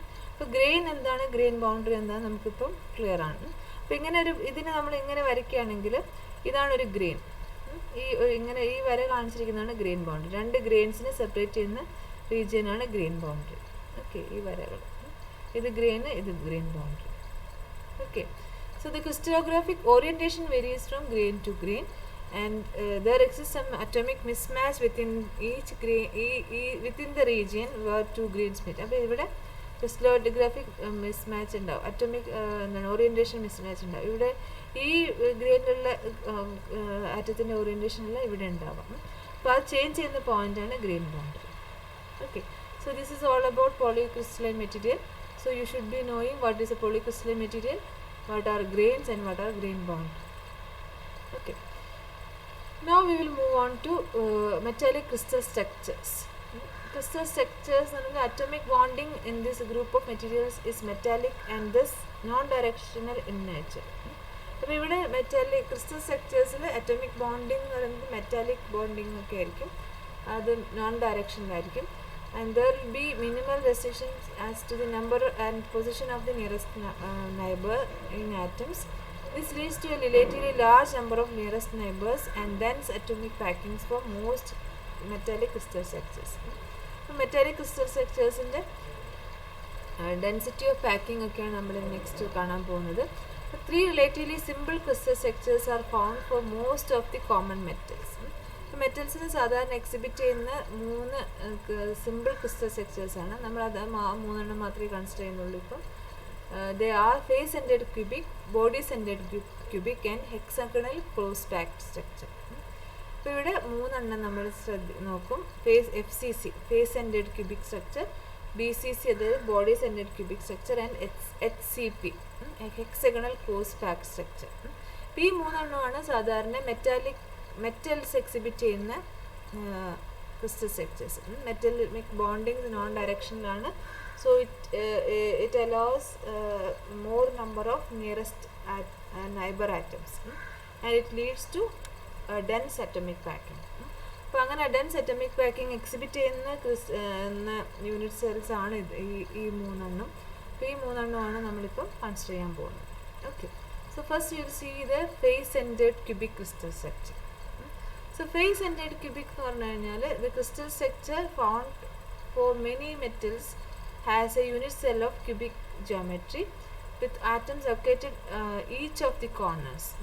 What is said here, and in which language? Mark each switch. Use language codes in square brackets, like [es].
[ml] അപ്പോൾ ഗ്രെയിൻ എന്താണ്, grain boundary എന്താണെന്ന് നമുക്കിപ്പം ക്ലിയർ ആണ്. അപ്പോൾ ഇതിനെ നമ്മൾ ഇങ്ങനെ വരയ്ക്കുകയാണെങ്കിൽ ഇതാണ് ഒരു ഗ്രെയിൻ. ഈ വര കാണിച്ചിരിക്കുന്നതാണ് ഗ്രെയിൻ ബൗണ്ടറി. 2 ഗ്രെയിൻസിനെ സെപ്പറേറ്റ് ചെയ്യുന്ന റീജിയനാണ് ഗ്രെയിൻ ബൗണ്ടറി. ഓക്കെ, ഈ വരകൾ, ഇത് ഗ്രെയിൻ, ഇത് grain boundary. [en] Okay, so the crystallographic orientation varies from grain to grain, and there exists some atomic mismatch within each grain within the region where 2 grains meet. [ml] അപ്പോൾ ഇവിടെ crystallographic mismatch ഉണ്ടാവും, atomic orientation mismatch ഉണ്ടാവും. ഇവിടെ ഈ ഗ്രെയിനിലുള്ള ആറ്റത്തിൻ്റെ ഓറിയൻറ്റേഷനെല്ലാം ഇവിടെ ഉണ്ടാവാം. അപ്പോൾ അത് ചേഞ്ച് ചെയ്യുന്ന പോയിൻ്റാണ് grain boundary. [en] Okay, so this is all about polycrystalline material. So you should be knowing what is a polycrystalline material, what are grains, and what are grain bound. Okay, now we will move on to metallic crystal structures. crystal structures and atomic bonding in this group of materials is metallic and thus non-directional in nature. [ml] അപ്പോൾ ഇവിടെ metallic crystal സ്ട്രക്ചേഴ്സിൽ atomic bonding എന്ന് പറയുന്നത് metallic bonding ഒക്കെ ആയിരിക്കും, അത് non ഡയറക്ഷനിലായിരിക്കും. [en] And there will be minimal restrictions as to the number and position of the nearest neighbor in atoms. This leads to a relatively large number of nearest neighbors and dense atomic packings for most metallic crystal structures. So metallic crystal structures in the density of packing [ml] ഒക്കെയാണ് നമ്മൾ next കാണാൻ പോകുന്നത്. [en] Three relatively simple crystal structures are found for most of the common metals. [ml] മെറ്റൽസിന് സാധാരണ exhibit ചെയ്യുന്ന 3 simple crystal structures ആണ്. നമ്മളത് 3 മാത്രമേ consider ചെയ്യുന്നുള്ളൂ ഇപ്പം. [en] They are face centred cubic, body centred cubic and hexagonal close packed structure. [ml] അപ്പോൾ ഇവിടെ 3 നമ്മൾ നോക്കും. FCC face centered cubic structure, BCC അതായത് body centered cubic structure and HCP hexagonal close packed structure. ഈ 3 സാധാരണ മെറ്റൽസ് എക്സിബിറ്റ് ചെയ്യുന്ന crystal structures. Metallic bonding non ഡയറക്ഷനിലാണ്. [en] So it allows more number of nearest neighbour atoms and it leads to dense atomic packing. [ml] അപ്പോൾ അങ്ങനെ dense atomic packing exhibit ചെയ്യുന്ന unit cells ആണ് ഈ 3. അപ്പോൾ ഈ 3 നമ്മളിപ്പം കൺസിഡർ ചെയ്യാൻ പോകുന്നത്. [en] Okay, so first you see the face centred cubic crystal structure. So face centered cubic [ml] എന്ന് പറഞ്ഞു കഴിഞ്ഞാൽ [en] the crystal structure found for many metals has a unit cell of cubic geometry with atoms located each of the corners.